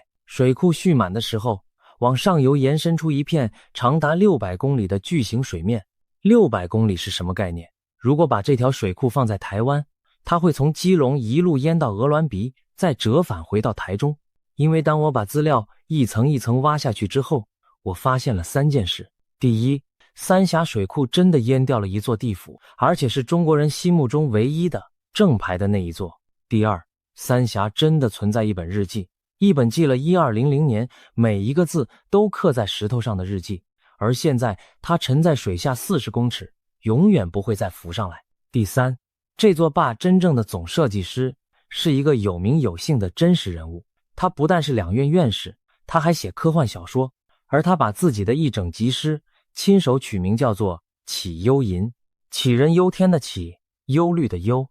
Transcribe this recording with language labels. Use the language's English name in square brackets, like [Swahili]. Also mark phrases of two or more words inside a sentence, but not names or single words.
[Chinese] 水庫蓄滿的時候，往上游延伸出一片長達600公里的巨型水面。600公里是什麼概念？如果把這條水庫放在台灣，它會從基隆一路淹到鵝鑾鼻，再折返回到台中。因為當我把資料一層一層挖下去之後，我發現了3件事。第一，三峽水庫真的淹掉了一座地府，而且是中國人心目中唯一的正牌的那一座。第二，三峽真的存在一本日記，一本記了1200年每一個字都刻在石頭上的日記，而現在它沉在水下40公尺，永遠不會再浮上來。第三，這座壩真正的總設計師是一個有名有姓的真實人物，他不但是2院院士，他還寫科幻小說，而他把自己的一整集詩親手取名叫做《啟幽吟》，杞人憂天的杞，憂慮的憂。